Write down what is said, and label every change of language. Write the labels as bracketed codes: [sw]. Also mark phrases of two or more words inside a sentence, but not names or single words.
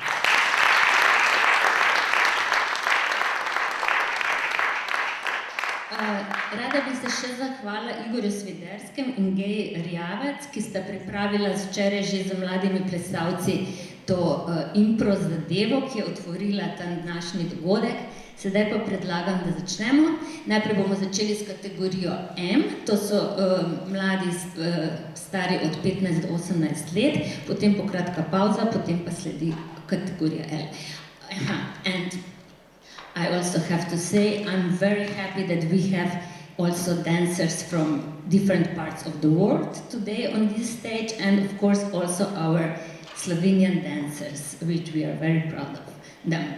[sl] Rada bi se še zahvalila Igorju Sviderskem in Geji Rjavec, ki sta pripravila včeraj že z mladimi plesalci to impro zadevo, ki je otvorila ta današnji dogodek. Sedaj pa predlagam, da začnemo. Najprej bomo začeli s kategorijo M, to so mladi stari od 15 do 18 let, potem po kratka pauza, potem pa sledi kategorija L. [en] And I also have to say, I'm very happy that we have also dancers from different parts of the world today on this stage, and of course also our Slovenian dancers, which we are very proud of them.